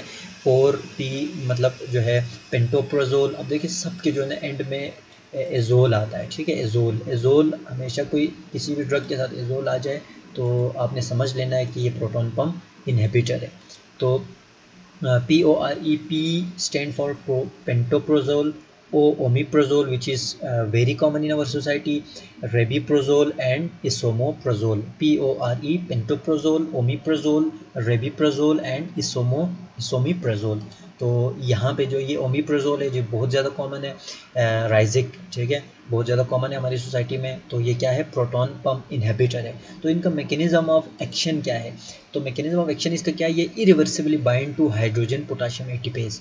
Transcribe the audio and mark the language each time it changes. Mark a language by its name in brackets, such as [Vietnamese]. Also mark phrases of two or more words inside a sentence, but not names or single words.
[Hindi] पोर, पी मतलब जो है पेंटोप्रोजोल। अब देखिए सबके जो है ना एंड में एजोल आता है, ठीक है। एजोल हमेशा कोई किसी भी ड्रग के साथ एजोल आ जाए तो आपने समझ लेना है कि ये [English] proton pump inhibitor [Hindi] है। तो PORE, [English] P stand for pantoprazole, O omeprazole, which is very common in our society, rabeprazole and esomeprazole. PORE, pantoprazole, omeprazole, rabeprazole and esomeprazole. [Hindi] तो यहाँ पे जो ये ओमिप्राजोल है जो बहुत ज़्यादा कॉमन है, राइजिक, ठीक है, बहुत ज़्यादा कॉमन है हमारी सोसाइटी में। तो ये क्या है, [English] proton pump inhibitor [Hindi] है। तो इनका [English] mechanism of action [Hindi] क्या है, तो [English] mechanism of action [Hindi] इसका क्या है, ये [English] irreversibly bind to hydrogen potassium ATPase.